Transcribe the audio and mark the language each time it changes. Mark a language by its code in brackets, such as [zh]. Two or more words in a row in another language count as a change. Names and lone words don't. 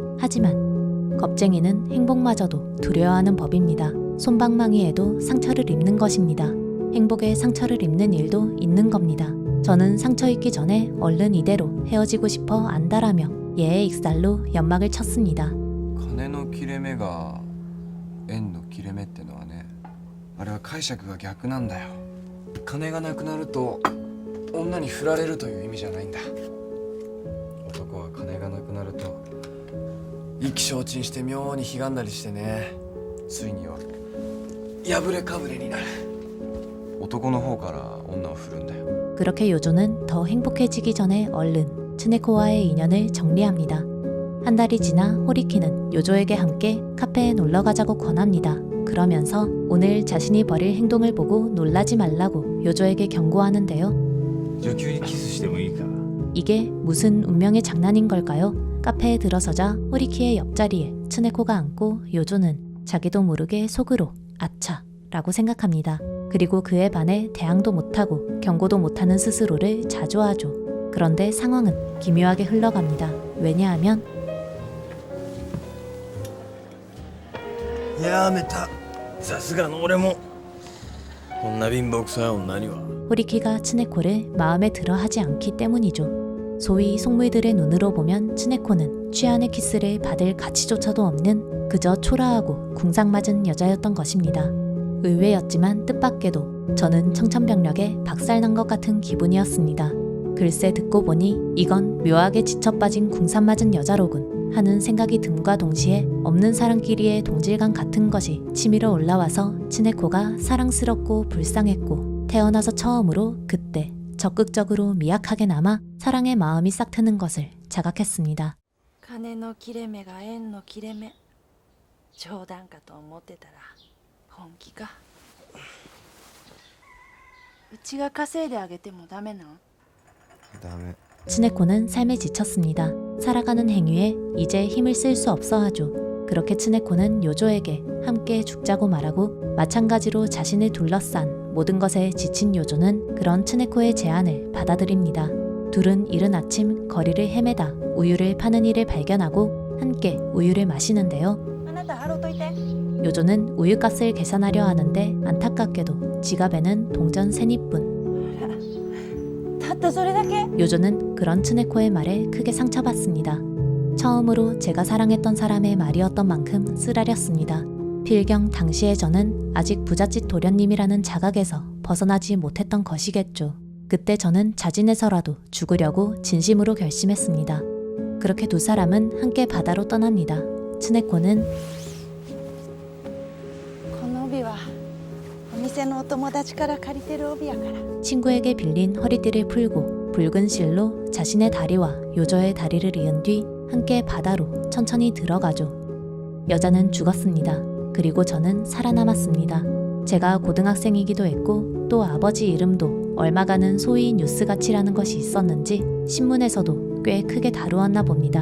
[ko] 하지만 겁쟁이는 행복마저도 두려워하는 법입니다. 솜방망이에도 상처를 입는 것입니다. 행복에 상처를 입는 일도 있는 겁니다. 저는 상처 입기 전에 얼른 이대로 헤어지고 싶어 안달하며 예의 익살로 연막을 쳤습니다. [ja] 金の切れ目が円の切れ目ってのはねあれは解釈が逆なんだよ金がなくなると女に振られるという意味じゃないんだ男は金がなくなると意気消沈して妙にひがんだりしてねついには破れかぶれになる男の方から女を振るんだよ [ko] 그렇게 요조는 더 행복해지기 전에 얼른 츠네코와의 인연을 정리합니다. 한 달이 지나 호리키는 요조에게 함께 카페에 놀러 가자고 권합니다. 그러면서 오늘 자신이 벌일 행동을 보고 놀라지 말라고 요조에게 경고하는데요. [ja] 女級にキスしてもいいか [ko] 이게 무슨 운명의 장난인 걸까요? 카페에 들어서자 호리키의 옆자리에 츠네코가 앉고 요조는 자기도 모르게 속으로 아차 라고 생각합니다. 그리고 그에 반해 대항도 못하고 경고도 못하는 스스로를 자조하죠. 그런데 상황은 기묘하게 흘러갑니다. 왜냐하면 [ja] やめたさすがの俺もこんな貧乏くさい女には [ko] 호리키가 츠네코를 마음에 들어 하지 않기 때문이죠. 소위 속물들의 눈으로 보면 츠네코는 취한의 키스를 받을 가치조차도 없는 그저 초라하고 궁상맞은 여자였던 것입니다. 의외였지만 뜻밖에도 저는 청천벽력에 박살난 것 같은 기분이었습니다. 글쎄 듣고 보니 이건 묘하게 지쳐빠진 궁상맞은 여자로군 하는 생각이 듦과 동시에 없는 사람끼리의 동질감 같은 것이 치밀어 올라와서 츠네코가 사랑스럽고 불쌍했고 태어나서 처음으로 그때 적극적으로 미약하게나마 사랑의 마음이 싹 트는 것을 자각했습니다. [ja] 金の切れ目が縁の切れ目。冗談かと思ってたら本気か。うちが稼いであげてもダメなん？ダメ。 [ko] 츠네코는 삶에 지쳤습니다. 살아가는 행위에 이제 힘을 쓸 수 없어 하죠. 그렇게 츠네코는 요조에게 함께 죽자고 말하고 마찬가지로 자신을 둘러싼 모든 것에 지친 요조는 그런 츠네코의 제안을 받아들입니다. 둘은 이른 아침 거리를 헤매다 우유를 파는 이를 발견하고 함께 우유를 마시는데요. [ja] あなた払うといて。 [ko] 요조는 우유값을 계산하려 하는데 안타깝게도 지갑에는 동전 세니뿐. [ja] たったそれだけ？ [ko] 요조는 그런 츠네코의 말에 크게 상처받습니다. 처음으로 제가 사랑했던 사람의 말이었던 만큼 쓰라렸습니다. 필경 당시의 저는 아직 부잣집 도련님이라는 자각에서 벗어나지 못했던 것이겠죠. 그때 저는 자진해서라도 죽으려고 진심으로 결심했습니다. 그렇게 두 사람은 함께 바다로 떠납니다. 츠네코는 [ja] この帯はお店のお友達から借りてる帯やから。 [ko] 친구에게 빌린 허리띠를 풀고 붉은 실로 자신의 다리와 요조의 다리를 이은 뒤 함께 바다로 천천히 들어가죠. 여자는 죽었습니다. 그리고 저는 살아남았습니다. 제가 고등학생이기도 했고 또 아버지 이름도 얼마가는 소위 뉴스가치라는 것이 있었는지 신문에서도 꽤 크게 다루었나 봅니다.